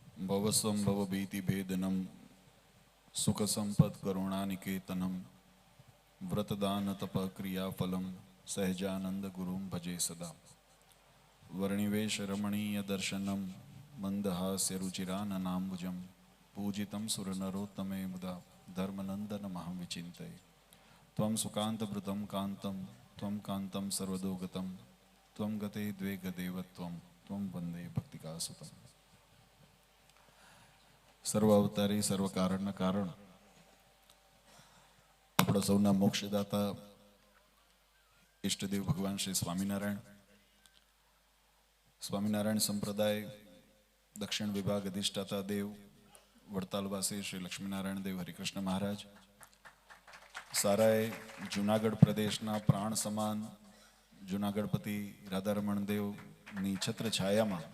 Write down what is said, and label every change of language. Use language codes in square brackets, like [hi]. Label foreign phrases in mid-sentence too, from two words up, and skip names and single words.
[sa] भवसंभव भीति भेदनम सुख संपद करुणानिकेतनम व्रतदान तप क्रियाफलम सहजानंद गुरुम भजे सदा वर्णिवेश रमणीय दर्शनम मंदहास्य रुचिराननाम्बुजम पूजितं सुरनरोत्तमे मुदा धर्मनंदन महं विचिन्तये त्वं सुकान्तभृतं कान्तं त्वं कान्तं सर्वदोगतं त्वं गते द्वे गदेवत्वं त्वं वन्दे भक्तिकासुतं। [gu] સર્વ અવતારી સર્વ કારણ કારણ આપણા સૌના મોક્ષદાતા ઈષ્ટદેવ ભગવાન શ્રી સ્વામિનારાયણ સંપ્રદાય દક્ષિણ વિભાગ અધિષ્ઠાતા દેવ વડતાલવાસી શ્રી લક્ષ્મીનારાયણ દેવ હરિકૃષ્ણ મહારાજ, સારાય જુનાગઢ પ્રદેશના પ્રાણ સમાન જુનાગઢપતિ રાધારમણ દેવની છત્ર છાયામાં